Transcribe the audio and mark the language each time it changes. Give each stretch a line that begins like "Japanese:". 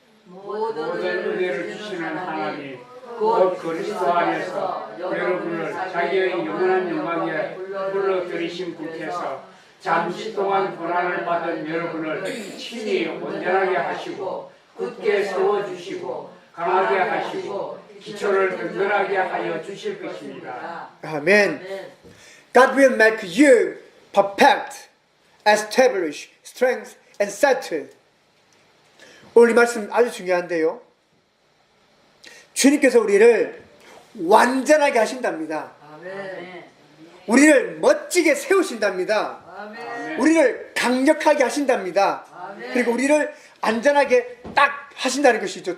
Korean: 모든 은혜를 주시는 하나님 곧 그리스도 안에서 여러분을 자기의 영원한 영광에 불러들이신 분께서 잠시 동안 고난을 받은 여러분을 친히 온전하게 하시고 굳게 세워주시고 강하게 하시고 기초를 든든하게 하여 주실 것입니다. 아멘.
English: God will make you perfect, establish, strength, and settle.
Korean: 오늘 이 말씀 아주 중요한데요. 주님께서 우리를 완전하게 하신답니다. 아멘. 우리를 멋지게 세우신답니다. 아멘. 우리를 강력하게 하신답니다. 아멘. 그리고 우리를 안전하게 딱 하신다는 것이죠.